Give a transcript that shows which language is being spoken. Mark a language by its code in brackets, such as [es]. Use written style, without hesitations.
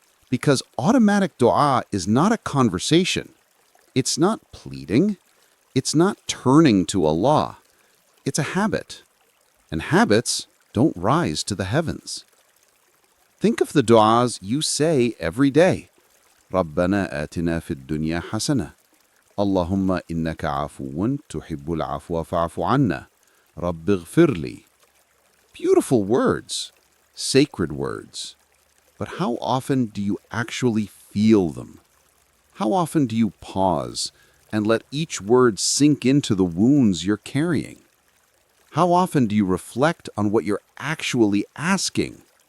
[en] Because automatic du'a is not a conversation. It's not pleading. It's not turning to Allah. It's a habit. And habits don't rise to the heavens. Think of the du'as you say every day. [ar] رَبَّنَا آتِنَا فِي الدُّنْيَا حَسَنَةً اللهم إنك عفو تحب العفو فاعف عنا رب اغفر لي. [en] Beautiful words, sacred words. But how often do you actually feel them? How often do you pause and let each word sink into the wounds you're carrying? How often do you reflect on what you're actually asking?